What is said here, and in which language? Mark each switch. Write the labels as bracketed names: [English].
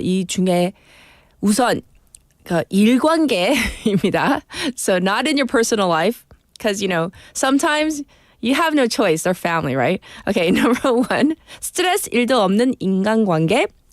[Korean] 이 중에 우선 그 일관계입니다. [English] So not in your personal life. Because, you know, sometimes you have no choice. They're family, right? Okay, number 1, [Korean] 스트레스 1도 없는 인간관계.